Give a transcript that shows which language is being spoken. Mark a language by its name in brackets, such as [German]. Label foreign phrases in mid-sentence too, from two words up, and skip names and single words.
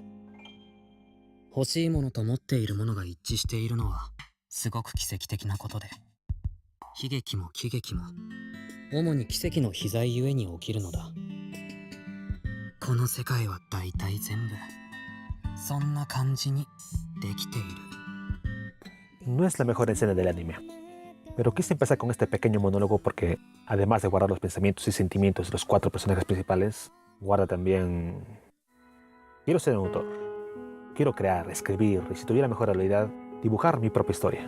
[Japanese] 欲しいものと持っているものが一致しているのはすごく奇跡的なことで、悲劇も喜劇も主に奇跡の非在ゆえに起きるのだ。この世界は大体全部そんな感じにできている。 [Spanish] No es la mejor escena del anime, pero quise empezar con este pequeño monólogo porque, además de guardar los pensamientos y sentimientos de los cuatro personajes principales, guarda también... Quiero ser un autor. Quiero crear, escribir y, si tuviera mejor habilidad, dibujar mi propia historia.